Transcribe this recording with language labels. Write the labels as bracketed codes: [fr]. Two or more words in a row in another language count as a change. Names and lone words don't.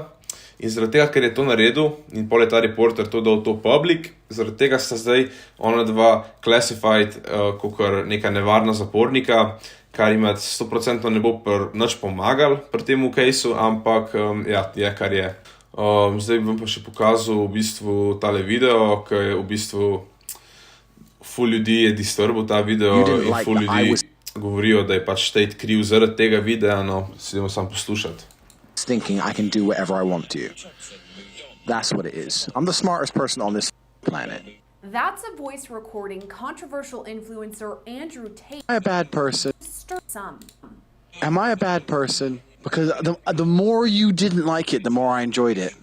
[sl] In zaradi tega, ker je to naredil in pol je ta reporter to dal to public, zaradi tega sta zdaj ona dva classified kakor neka nevarna zapornika, kar jim 100% ne bo nič pomagal pri tem caseu, ampak ja, je kar je. Zdaj bom pa še pokazal v bistvu tale video, ki je v bistvu ful ljudi je disturbil ta video in ful ljudi govorijo, da je pač Tate kriv zaradi tega videa, no, si idemo samo poslušati. [en] Thinking I can do whatever I want to. That's what it is. I'm the smartest person on this planet. That's a voice recording controversial influencer Andrew Tate. Am I a bad person? Some. Am I a bad person? Because the more you didn't like it, the more I enjoyed it.